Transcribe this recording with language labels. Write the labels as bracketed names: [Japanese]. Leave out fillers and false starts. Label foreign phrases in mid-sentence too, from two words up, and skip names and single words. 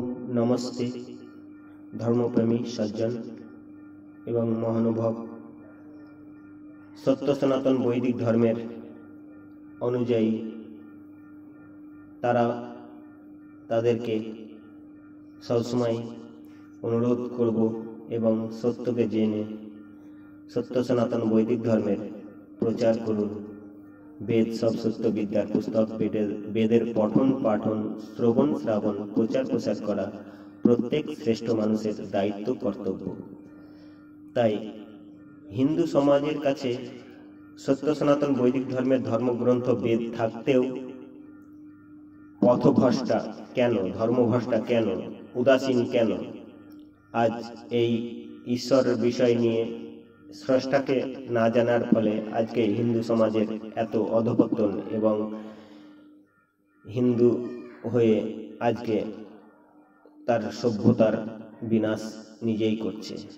[Bangla] নমস্তে ধর্মপ্রেমী সজ্জন এবং মহানুভব সত্য সনাতন বৈদিক ধর্মের অনুযায়ী তারা তাদেরকে সব সময় অনুরোধ করব এবং সত্য কে জেনে সত্য সনাতন বৈদিক ধর্মের প্রচার করুন। বেদ সব সত্য বিদ্যার পুস্তক বেদের পঠন পাঠন শ্রবণ শ্রাবণ প্রচার প্রসার করা প্রত্যেক শ্রেষ্ঠ মানুষের দায়িত্ব কর্তব্য। তাই হিন্দু সমাজের কাছে সত্য সনাতন বৈদিক ধর্মের ধর্মগ্রন্থ বেদ থাকতেও পথভ্রষ্টা কেন ধর্মভ্রষ্টা কেন উদাসীন কেন আজ এই ঈশ্বরের বিষয় নিয়ে স্রষ্টাকে না জানার ফলে আজকে হিন্দু সমাজের এত অধঃপতন এবং হিন্দু হয়ে আজকে তার সভ্যতার বিনাশ নিজেই করছে।